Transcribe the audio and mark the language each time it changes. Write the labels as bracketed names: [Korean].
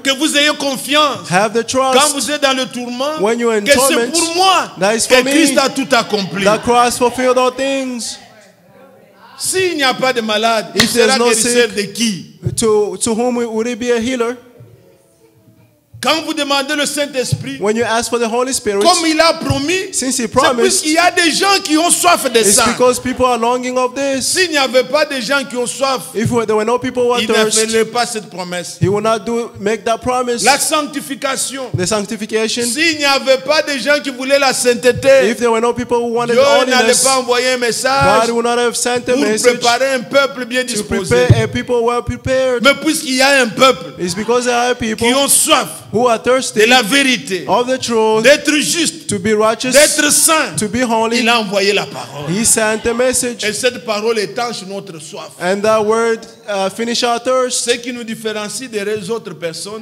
[French] Que vous ayez confiance. [English] Have the [French] Quand [English] trust [French] vous êtes dans le tourment, [English] when you're in [French] que c'est [English] torment, [French] pour moi [English] that is [French] que [English] for me. [French] Christ a tout accompli. [English] that Christ fulfilled all things. [French] S'il n'y a pas de malade, il [English] If there's [French] sera [English] no [French] guérisseur [English] sick, [French] de qui? [English] To whom would he be a healer? [French] Quand vous demandez le Saint-Esprit, [English] When you ask for the Holy Spirit, [French] comme il a promis, [English] since he [French] c'est [English] promised, [French] puisqu'il y a des gens qui ont soif de [English] it's [French] ça. [English] because people are longing of this. [French] S'il n'y avait pas de gens qui ont soif, [English] If there were no people who [French] il [English] are [French] ne [English] thirsty, [French] ferait pas cette promesse. [English] he would not make that promise. [French] La sanctification. [English] The sanctification. [French] S'il n'y avait pas de gens qui voulaient la sainteté, [English] If there were no people who wanted [French] Dieu n'allait [English] holiness, [French] pas envoyer un message [English] God would not have sent a [French] pour [English] message [French] préparer un peuple bien [English] to [French] disposé. [English] prepare a people well prepared. [French] Mais puisqu'il y a un peuple [English] It's because there are people [French] qui ont soif [English] who are [French] de [English] thirsty [French] la vérité, [English] of the truth, [French] d'être juste, [English] to be righteous, [French] d'être saint, [English] to be holy. [French] il a envoyé la parole. [English] He sent a message, [French] Et cette parole étanche notre soif. [English] and that word finished our thirst. [French] Ce qui nous différencie des autres personnes,